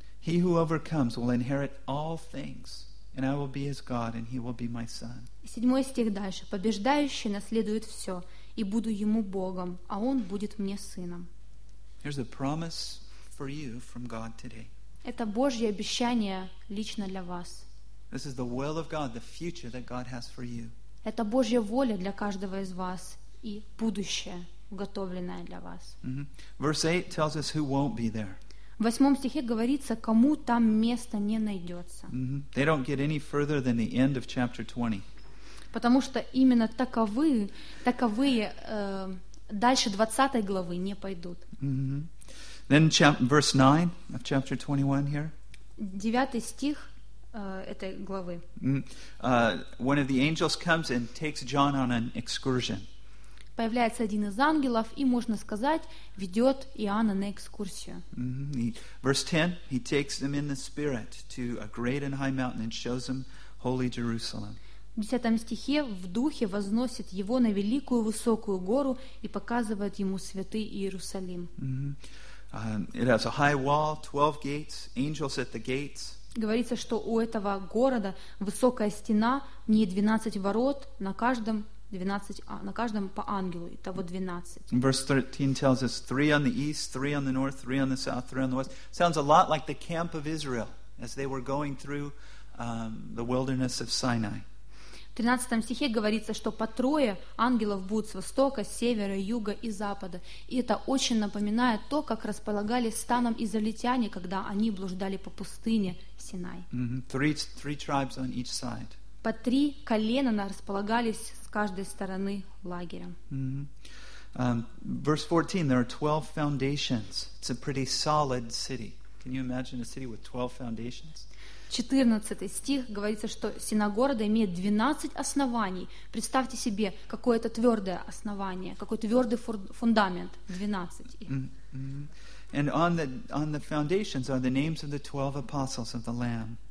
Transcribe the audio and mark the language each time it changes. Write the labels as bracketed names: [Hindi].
[English] He who overcomes will inherit all things, and I will be his God, and he will be my son. [Russian] Седьмой стих дальше. Побеждающий наследует все, и буду ему Богом, а он будет мне сыном. [English] Here's a promise for you from God today. [Russian] Это Божье обещание лично для вас. [English] This is the will of God, the future that God has for you. [Russian] Это Божья воля для каждого из вас и будущее, уготовленное для вас. [English] Mm-hmm. Verse 8 tells us who won't be there. [Russian] В восьмом стихе говорится, кому там места не найдется. Mm-hmm. [English] They don't get any further than the end of chapter 20. [Russian] Потому что именно таковые дальше 20 главы не пойдут. [English] Mm-hmm. Then verse 9 of chapter 21 here. [Russian] Девятый стих этой главы. [English] One of the angels comes and takes John on an excursion. [Russian] Появляется один из ангелов и, можно сказать, ведет Иоанна на экскурсию. Mm-hmm. [English] Verse 10, he takes them in the spirit to a great and high mountain and shows them holy Jerusalem. [Russian] В 10 стихе в духе возносит его на великую высокую гору и показывает ему святый Иерусалим. Mm-hmm. [English] It has a high wall, 12 gates, angels at the gates. [Russian] Говорится, что у этого города высокая стена, в ней 12 ворот, на каждом по ангелу, итого 12. [English] Verse 13 tells us 3 on the east, 3 on the north, 3 on the south, 3 on the west. Sounds a lot like the camp of Israel as they were going through the wilderness of Sinai. [Russian] В 13 стихе говорится, что по трое ангелов будут с востока, с севера, юга и запада. И это очень напоминает то, как располагались станом израильтяне, когда они блуждали по пустыне Синай. [English] Mm-hmm. Three tribes on each side. [Russian] По три колена располагались с каждой стороны лагеря. [English] Mm-hmm. Verse 14, there are 12 foundations. It's a pretty solid city. Can you imagine a city with 12 foundations? [Russian] 14 стих говорится, что стена города имеет 12 оснований. Представьте себе, какое это твердое основание, какой твердый фундамент. 12. Mm-hmm. [English] And on the foundations are the names of the 12 apostles of the Lamb.